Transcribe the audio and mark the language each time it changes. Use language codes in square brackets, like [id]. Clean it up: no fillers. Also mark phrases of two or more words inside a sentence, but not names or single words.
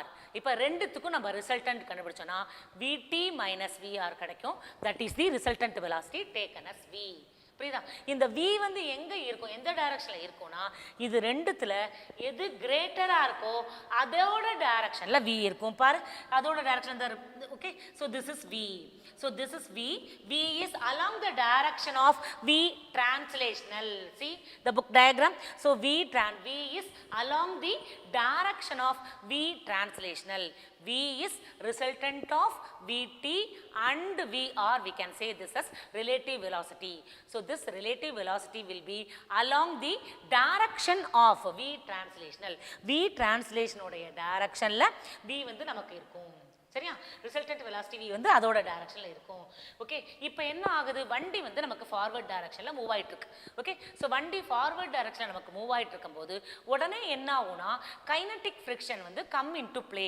[ta] இப்போ ரெண்டுத்துக்கும் நம்ம ரிசல்டன்ட் கண்டுபிடிச்சோன்னா Vt மைனஸ் Vr கிடைக்கும். [en] that is the resultant velocity taken as V. [ta] புரியுதா? இந்த V வந்து எங்க இருக்கும், எந்த டைரக்ஷன்ல இருக்கும்னா இது ரெண்டுத்துல எது கிரேட்டரா இருக்கோ அதோட டைரக்ஷன்ல V இருக்கும். பாரு, அதோட டைரக்ஷன் தான். ஓகே, [en] so this is V. So this is V. V is along the direction of V translational. See the book diagram. So V is along the direction of V translational. V is resultant of Vt and Vr. We can say this as relative velocity. So this relative velocity will be along the direction of V translational. V translation [ta] உடைய directionல V வந்து நமக்கு இருக்கும். சரியா? [en] resultant velocity [ta] V வந்து அதோட டைரக்ஷன்ல இருக்கும். ஓகே, இப்போ என்ன ஆகுது? வண்டி வந்து நமக்கு [en] forward direction [ta] மூவ் ஆயிட்டு இருக்கு. ஓகே, ஸோ வண்டி [en] forward direction [ta] நமக்கு மூவ் ஆயிட்டு இருக்கும்போது உடனே என்ன ஆகும்னா [en] kinetic friction [ta] வந்து [en] come into play.